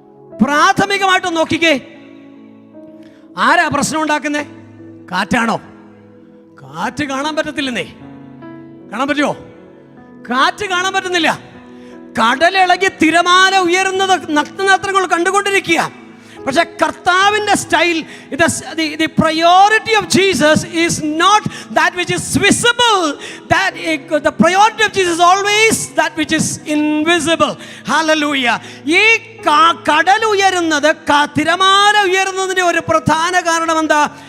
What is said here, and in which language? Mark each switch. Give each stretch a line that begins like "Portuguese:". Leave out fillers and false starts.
Malayalam: പ്രാഥമികമായിട്ട് നോക്കിക്കേ, ആരാ പ്രശ്നം ഉണ്ടാക്കുന്നേ? കാറ്റാണോ? കാറ്റ് കാണാൻ പറ്റത്തില്ലെന്നേ. കാണാൻ പറ്റുമോ? കാറ്റ് കാണാൻ പറ്റുന്നില്ല. കടലിളകി തിരമാല ഉയരുന്നത് നഗ്നനേത്രങ്ങൾ കണ്ടുകൊണ്ടിരിക്കുക. പക്ഷെ കർത്താവിൻ്റെ style,
English: the priority of Jesus is not that which is visible. The priority of Jesus is always that which is invisible. Hallelujah.
Malayalam: ഈ കടൽ ഉയരുന്നത്, തിരമാല ഉയരുന്നതിൻ്റെ ഒരു പ്രധാന കാരണം എന്താ?